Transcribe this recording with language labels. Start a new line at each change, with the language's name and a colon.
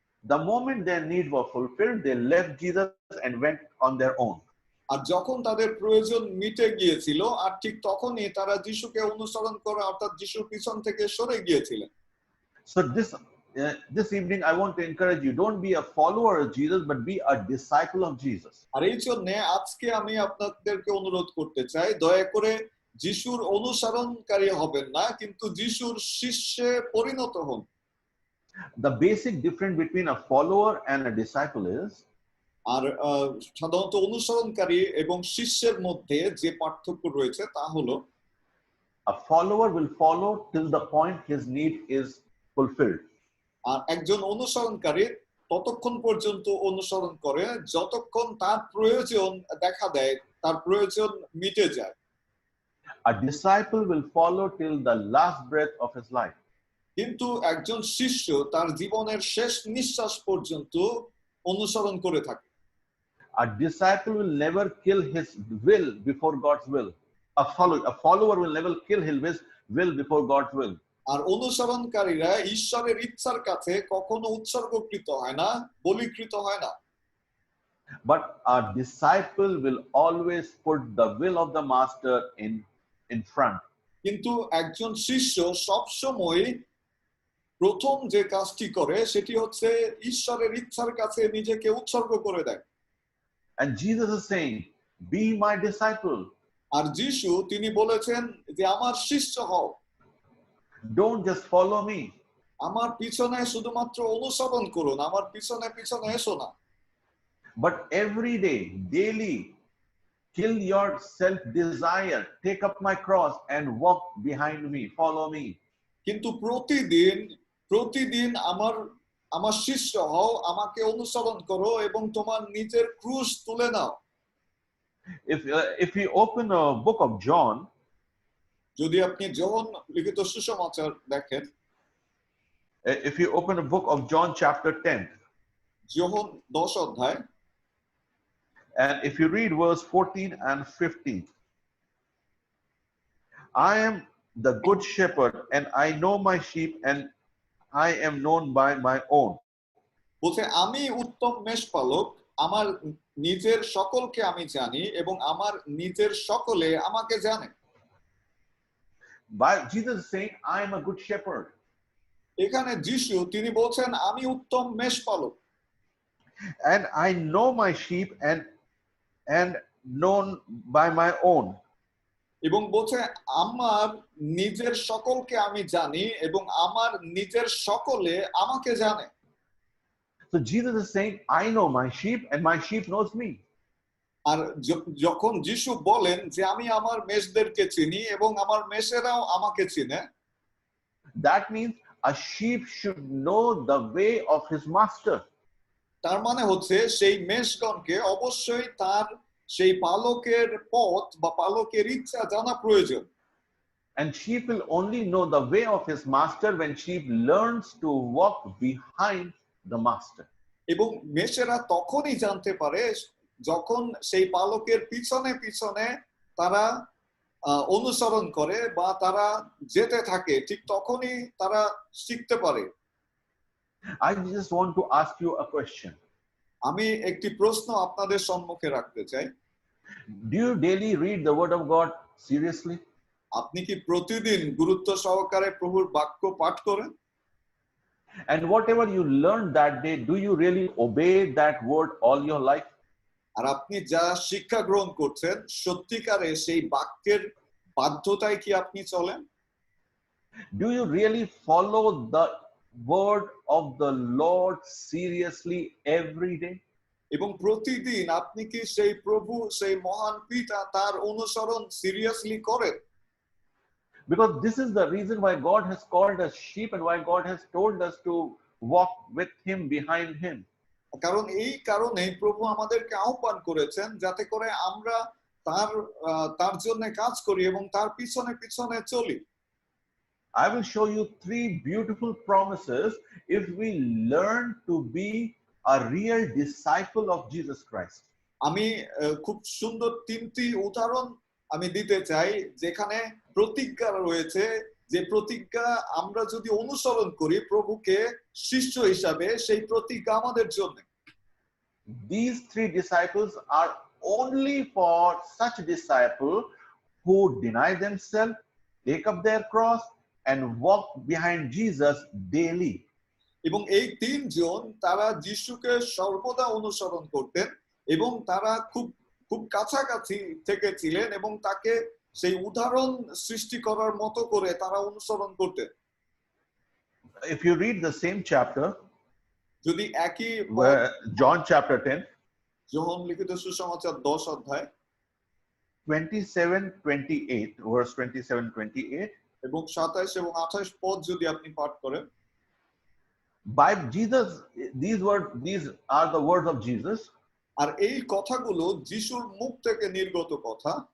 English: The moment their needs were fulfilled, they left Jesus and went on their own.
Bangla: আর যখন তাদের প্রয়োজন মিটে গিয়েছিল, আর ঠিক তখনই তারা যিশুকে অনুসরণ করে অর্থাৎ যিশুর পিছন থেকে সরে গিয়েছিলেন।
English: So this evening I want to encourage you, don't be a follower of Jesus but be a disciple of Jesus.
Bangla: আর এই জন্য আজকে আমি আপনাদেরকে অনুরোধ করতে চাই, দয়া করে যিশুর অনুসরণকারী হবেন না, কিন্তু যিশুর শিষ্যে পরিণত হন।
English: The basic difference between a follower and a disciple is,
Bangla: আর সাধারণত অনুসরণকারী এবং শিষ্যের মধ্যে যে পার্থক্য রয়েছে তা হলো,
English: a follower will follow till the point his need is fulfilled.
Bangla: আর একজন অনুসরণকারী ততক্ষণ পর্যন্ত অনুসরণ করে যতক্ষণ তার প্রয়োজন দেখা দেয়, তার প্রয়োজন মিটে যায়।
English: A disciple will follow till the last breath of his life.
Bangla: কিন্তু একজন শিষ্য তার জীবনের শেষ নিঃশ্বাস পর্যন্ত অনুসরণ করে থাকে।
English: A disciple will never kill his will before God's will. A follower will never kill his will before God's will.
Bangla: আর অনুসরণকারীরা ঈশ্বরের ইচ্ছার কাছে কখনো উৎসর্গকৃত হয় না, বলিকৃত হয় না।
English: But a disciple will always put the will of the master in front.
Bangla: কিন্তু একজন শিষ্য সবসময় প্রথম যে কাজটি করে সেটি হচ্ছে ঈশ্বরের ইচ্ছার কাছে নিজেকে উৎসর্গ করে দেয়।
English: And Jesus is saying, be my disciple.
Bangla: আর যিশু তিনি বলেছেন যে আমার শিষ্য হও।
English: Don't just follow me.
Bangla: আমার পিছনে শুধুমাত্র অনুসরণ করুন, আমার পিছনে পিছনে এসো না।
English: But every day, daily, kill your self-desire, take up my cross and walk behind me, follow me.
Bangla: কিন্তু প্রতিদিন আমার শিষ্য হও, আমাকে অনুসরণ করো এবং তোমার নিজের ক্রুশ তুলে নাও।
English: If we open a book of John,
Bangla: যদি আপনি যোহন লিখিত সুসমাচার দেখেন,
English: if you open a book of John chapter 10,
Bangla: যোহন 10 অধ্যায়,
English: And if you read verse 14 and 15, I am the good shepherd, and I know my sheep, and I am known by my own.
Bangla: বলছে আমি উত্তম মেষপালক, আমার নিজের সকলকে আমি জানি এবং আমার নিজের সকলে আমাকে জানে।
English: By Jesus is saying, I am a good shepherd.
Bangla: এখানে যিশু তিনি বলছেন আমি উত্তম মেষপালক,
English: And I know my sheep and known by my own.
Bangla: এবং বলছে আমার নিজের সকলকে আমি জানি এবং আমার নিজের সকলে আমাকে জানে।
English: So Jesus is saying, I know my sheep and my sheep knows me.
Bangla: আর যখন যিশু বলেন যে আমি আমার মেষদেরকে চিনি এবং আমার মেষেরাও আমাকে চিনে,
English: That means a sheep should know the way of his master.
Bangla: তার মানে হচ্ছে সেই মেষগণকে অবশ্যই তার সেই পালকের পথ বা পালকের ইচ্ছা জানা প্রয়োজন।
English: And sheep will only know the way of his master when sheep learns to walk behind the master.
Bangla: এবং মেষেরা তখনই জানতে পারে যখন সেই পালকের পিছনে পিছনে তারা অনুসরণ করে বা তারা যেতে থাকে, ঠিক তখনই তারা শিখতে পারে।
English: I just want to ask you a question.
Bangla: আমি একটি প্রশ্ন আপনাদের সম্মুখে রাখতে চাই।
English: Do you daily read the word of God seriously?
Bangla: আপনি কি প্রতিদিন গুরুত্ব সহকারে প্রভুর বাক্য পাঠ করেন?
English: And whatever you learn that day, do you really obey that word all your life?
Bangla: আর আপনি যা শিক্ষা গ্রহণ করছেন সত্যিকারে সেই বাক্যের বাধ্যতায় কি আপনি চলেন?
English: Do you really follow the word of the Lord seriously every day?
Bangla: এবং প্রতিদিন আপনি কি সেই প্রভু সেই মহান পিতা তার অনুসরণ সিরিয়াসলি করেন?
English: Because this is the reason why God has called us sheep and why God has told us to walk with him, behind him.
Bangla: কারণ এই কারণেই প্রভু আমাদেরকে আহ্বান করেছেন যাতে করে আমরা তার জন্য কাজ করি এবং তার পিছনে পিছনে চলি।
English: I will show you 3 beautiful promises if we learn to be a real disciple of Jesus Christ.
Bangla: আমি খুব সুন্দর 3টি উদাহরণ আমি দিতে চাই যেখানে প্রতিজ্ঞা রয়েছে, যে প্রতিজ্ঞা আমরা যদি অনুসরণ করি প্রভুকে শিষ্য হিসাবে, সেই প্রতিজ্ঞা আমাদের জন্য।
English: These 3 disciples are only for such disciples who deny themselves, take up their cross, and walk behind Jesus daily.
Bangla: এবং এই 3 জন তারা যিশুকে সর্বদা অনুসরণ করতেন এবং তারা খুব খুব কাছাকাছি থেকে ছিলেন এবং তাকে সেই উদাহরণ সৃষ্টি করার মতো করে তারা অনুসরণ করতেন।
English: If you read the same chapter,
Bangla: যদি একই
English: John chapter 10,
Bangla: যোহন লিখিত সুসমাচার 10 অধ্যায়
English: 27-28, verse 27-28,
Bangla: এবং 27 এবং 28 পদ যদি আপনি পাঠ করেন,
English: by Jesus, these are the words of Jesus.
Bangla: আর এই কথাগুলো যিশুর মুখ থেকে নির্গত কথা।